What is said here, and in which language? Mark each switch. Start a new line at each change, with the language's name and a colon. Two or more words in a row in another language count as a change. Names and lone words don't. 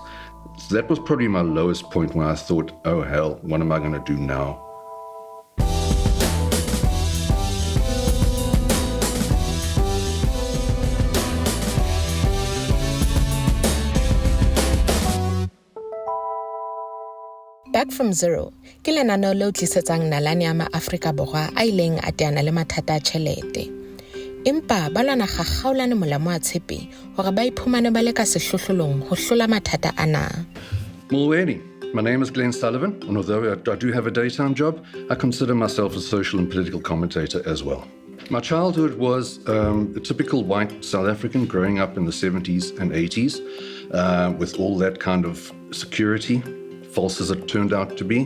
English: So that was probably my lowest point where I thought, oh hell, what am I going to do now?
Southern Sotho: Back from Zero, ke lenaneo leo tlisetsang nalane ya ma-Afrika Borwa a ileng a teana le mathata a tjhelete. Empa ba lwana gagaolane molamo wa tshepe hore ba iphumane ba le ka sehlohlolong ho hlola mathata ana. Molweni.
English: My name is Glenn Sullivan, and although I do have a daytime job, I consider myself a social and political commentator as well. My childhood was a typical white South African growing up in the 70s and 80s with all that kind of security, false as it turned out to be.